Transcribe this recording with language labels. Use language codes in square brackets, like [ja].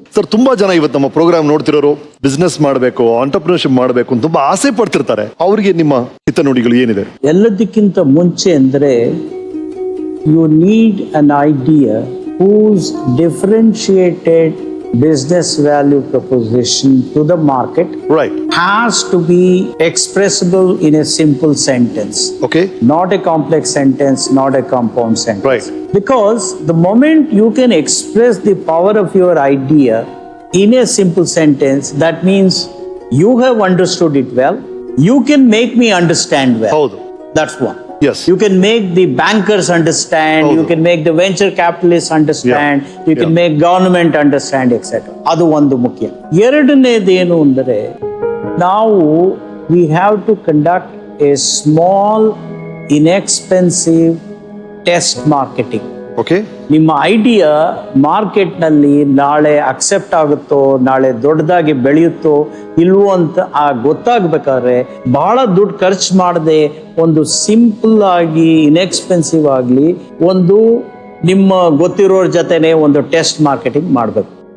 [kn] Sir, ತುಂಬಾ ಜನ ಇವತ್ತು ನಮ್ಮ ಪ್ರೋಗ್ರಾಮ್ ನೋಡ್ತಿರೋರು ಬಿಸ್ನೆಸ್ ಮಾಡಬೇಕು, ಆಂಟರ್ಪ್ರಿನರ್ಶಿಪ್ ಮಾಡಬೇಕು ಅಂತ ತುಂಬಾ ಆಸೆ ಪಡ್ತಿರ್ತಾರೆ. ಅವರಿಗೆ ನಿಮ್ಮ ಹಿತನುಡಿಗಳು ಏನಿದೆ? ಎಲ್ಲದಕ್ಕಿಂತ ಮುಂಚೆ ಅಂದ್ರೆ, [en] You need an idea who's differentiated business value proposition to the market Right. has to be expressible in a simple sentence. Okay. Not a complex sentence, not a compound sentence. Right. Because the moment you can express the power of your idea in a simple sentence, that means you have understood it well. You can make me understand well. [kn] ಹೌದು. [en] That's one. Yes. You can make the bankers understand, [kn] ಹೌದು. [en] you can make the venture capitalists understand, you can make government understand, etc. [kn] ಅದು ಒಂದು ಮುಖ್ಯ. ಎರಡನೇದೇನು ಅಂದರೆ ನಾವು [en] we have to conduct a small inexpensive test marketing. Okay. [kn] ನಿಮ್ಮ idea ಮಾರ್ಕೆಟ್ನಲ್ಲಿ ನಾಳೆ accept ಆಗುತ್ತೋ, ನಾಳೆ ದೊಡ್ಡದಾಗಿ ಬೆಳೆಯುತ್ತೋ ಇಲ್ವೋ ಅಂತ ಗೊತ್ತಾಗ್ಬೇಕಾದ್ರೆ ಬಹಳ ದುಡ್ಡು ಖರ್ಚು ಮಾಡದೆ ಒಂದು ಸಿಂಪಲ್ ಆಗಿ ಇನ್ಎಕ್ಸ್ಪೆನ್ಸಿವ್ ಆಗಲಿ ಒಂದು ನಿಮ್ಮ ಗೊತ್ತಿರೋರ ಜೊತೆನೆ ಒಂದು ಟೆಸ್ಟ್ ಮಾರ್ಕೆಟಿಂಗ್ ಮಾಡಬೇಕು.